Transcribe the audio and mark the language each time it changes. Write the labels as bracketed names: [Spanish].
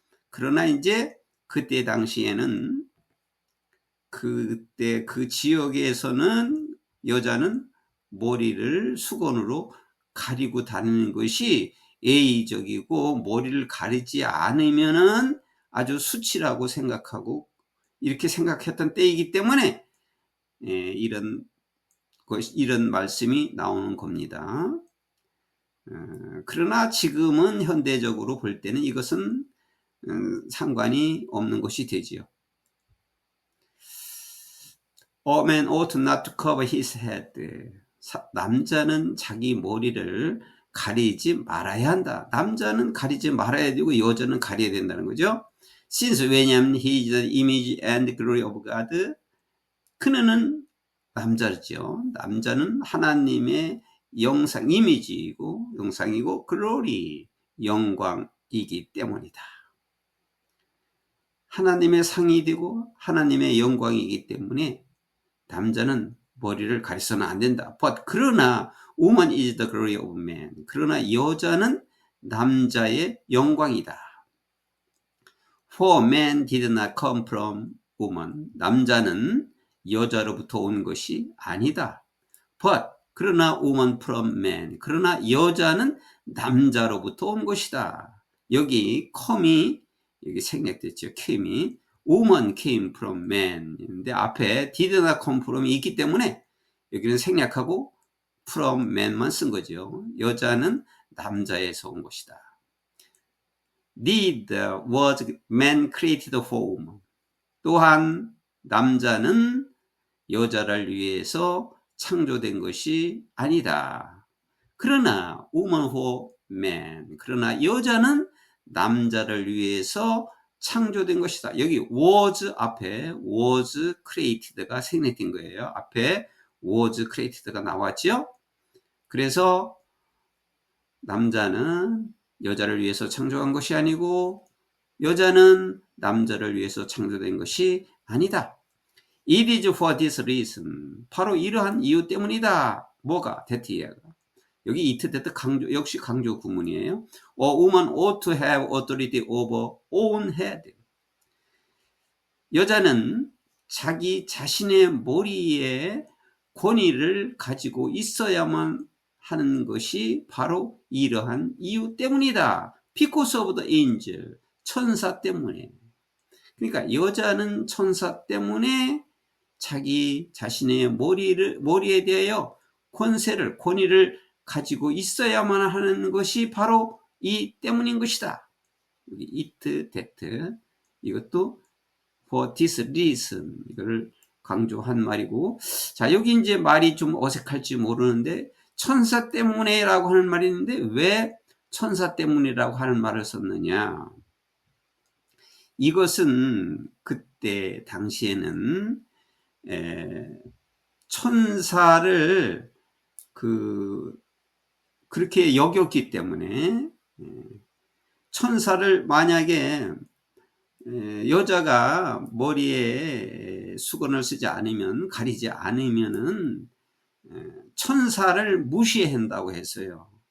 [Korean] 그러나 이제 그때 당시에는, 그때 그 지역에서는 여자는 머리를 수건으로 가리고 다니는 것이 예의적이고, 머리를 가리지 않으면은 아주 수치라고 생각하고 이렇게 생각했던 때이기 때문에 이런 말씀이 나오는 겁니다. 그러나 지금은 현대적으로 볼 때는 이것은 상관이 없는 것이 되지요. [English] A man ought not to cover his head. [Korean] 남자는 자기 머리를 가리지 말아야 한다. 남자는 가리지 말아야 되고 여자는 가려야 된다는 거죠. [English] Since, [Korean] 왜냐하면 [English] he is the image and glory of God. [Korean] 그는 남자죠. 남자는 하나님의 영상, 이미지이고 영상이고 글로리, 영광이기 때문이다. 하나님의 상이 되고 하나님의 영광이기 때문에 남자는 머리를 가리서는 안 된다. [English] But [Korean] 그러나 [English] woman is the glory of man. [Korean] 그러나 여자는 남자의 영광이다. [English] For man did not come from woman. [Korean] 남자는 여자로부터 온 것이 아니다. [English] But [Korean] 그러나 [English] woman from man. [Korean] 그러나 여자는 남자로부터 온 것이다. 여기 come이 여기 생략됐죠. [English] came이 woman came from man. [Korean] 근데 앞에 [English] did not come from [Korean] 이 있기 때문에 여기는 생략하고 [English] from man [Korean] 만 쓴 거죠. 여자는 남자에서 온 것이다. [English] Did was man created for woman. [Korean] 또한 남자는 여자를 위해서 창조된 것이 아니다. 그러나 [English] woman for man. [Korean] 그러나 여자는 남자를 위해서 창조된 것이다. 여기 was 앞에 [English] was created [Korean] 가 생략된 거예요. 앞에 [English] was created [Korean] 가 나왔죠. 그래서 남자는 여자를 위해서 창조한 것이 아니고 여자는 남자를 위해서 창조된 것이 아니다. [English] It is for this reason. [Korean] 바로 이러한 이유 때문이다. 뭐가? [English] that [Korean] 여기 [English] it that [Korean] 역시 강조 구문이에요. [English] A woman ought to have authority over own head. [Korean] 여자는 자기 자신의 머리에 권위를 가지고 있어야만 하는 것이 바로 이러한 이유 때문이다. [English] Because of the angel. [Korean] 천사 때문에. 그러니까 여자는 천사 때문에 자기 자신의 머리에 대하여 권위를 가지고 있어야만 하는 것이 바로 이 때문인 것이다. [English] it, that. [Korean] 이것도 [English] for this reason. [Korean] 이걸 강조한 말이고. 자, 여기 이제 말이 좀 어색할지 모르는데, 천사 때문에라고 하는 말이 있는데, 왜 천사 때문이라고 하는 말을 썼느냐. 이것은 그때 당시에는 천사를 그렇게 여겼기 때문에, 천사를 만약에 여자가 머리에 수건을 쓰지 않으면, 가리지 않으면은 천사를 무시한다고 했어요.